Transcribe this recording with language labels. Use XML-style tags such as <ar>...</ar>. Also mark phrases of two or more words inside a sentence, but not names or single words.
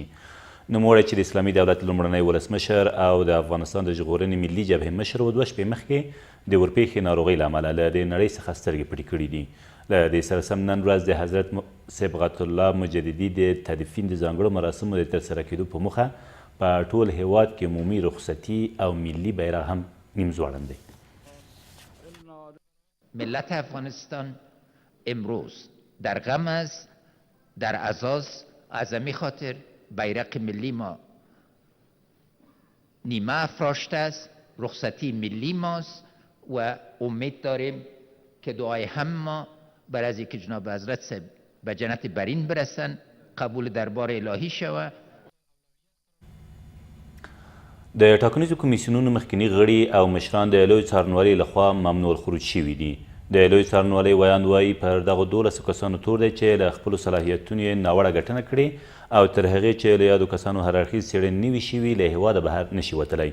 <ps>نوموړی چې د اسلامي دولت لومړنی ولسمشر او د افغانستان د ژغورنې ملي جبهې مشر و، 2 شپې مخکې د ورپېښې ناروغۍ له امله له دې نړۍ څخه سترګې پټې کړي دي. له دې سره سم نن ورځ د حضرت صبغت الله مجددي د تدفین د ځانګړو مراسمو د ترسره کېدو په موخه په ټول هیواد کې عمومي رخصتي او ملي بیرغ هم نیم ځوړند دی.</ps> <fa>ملت افغانستان امروز در غم است، در عزاست. از همین خاطر بیرق ملی ما نیمه افراشته است، رخصتی ملی ماست و امید داریم که دعای هم ما بر از اینکه جناب حضرت به جنت برین برسن قبول دربار الهی شود.</fa> <ps>د ټاکنیزو کمیسیونونو مخکینی غړي او مشران د لوی څارنوالۍ لخوا ممنوع الخروج شوي دي. د لوی څارنوالۍ ویاند وایي پر دغو 12 کسانو تور دی چې له خپلو صلاحیتونو یې ناوړه ګټنه کړې او تر هغې چې له یادو کسانو هر اړخیز څېړنې نه وي شوي له هېواده بهر نشي وتلی.</ps>